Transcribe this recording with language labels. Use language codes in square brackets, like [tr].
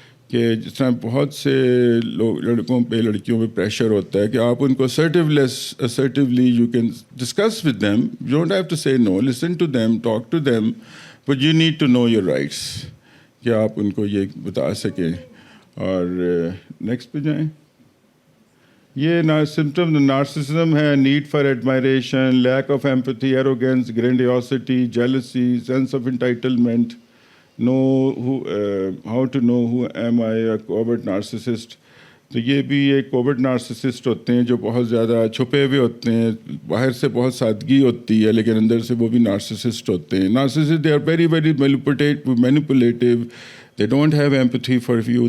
[ur] کہ جس طرح بہت سے لڑکوں پہ لڑکیوں پہ پریشر ہوتا ہے کہ آپ ان کو assertively [en] you can discuss with them. You don't have to say no. Listen to them, talk to them, but you need to know your rights. [ur] کہ آپ ان کو یہ بتا سکیں. اور نیکسٹ پہ جائیں. [en] یہ symptom narcissism ہے, need for admiration, lack of empathy, arrogance, grandiosity, jealousy, sense of entitlement. How to know who am I, a covert narcissist. [ur] تو یہ بھی ایک covert narcissist ہوتے ہیں جو بہت زیادہ چھپے ہوئے ہوتے ہیں, باہر سے بہت سادگی ہوتی ہے لیکن اندر سے وہ بھی narcissist ہوتے ہیں. [en] Narcissists, they are very very manipulative. They don't have empathy for you.